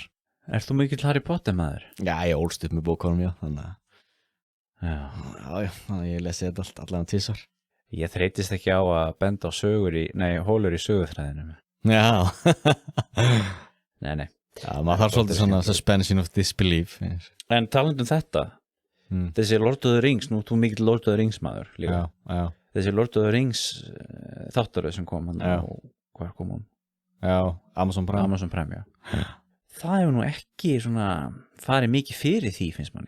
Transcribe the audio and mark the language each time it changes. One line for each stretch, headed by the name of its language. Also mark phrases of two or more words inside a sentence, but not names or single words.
Icelandic: Ert þú mikill Harry Potter maður? Já, ég ólst upp með bókunum, já, þannig Já. að ég lesi þetta allan tvisvar. Ég þreytist ekki á að benda á hólur í söguþræðinu. Já. Nei. Já, maður þarf svolítið svona
English: suspension of disbelief.
Icelandic: En talandi um þetta, þessi Lord of the Rings, nú þú mikill Lord of the Rings maður líka. Já. Þessi Lord of the Rings þáttaröð sem kom hann og hvað kom hún? Já, Amazon Prime, já. Það hefur nú ekki svona farið mikið fyrir því, finnst manni.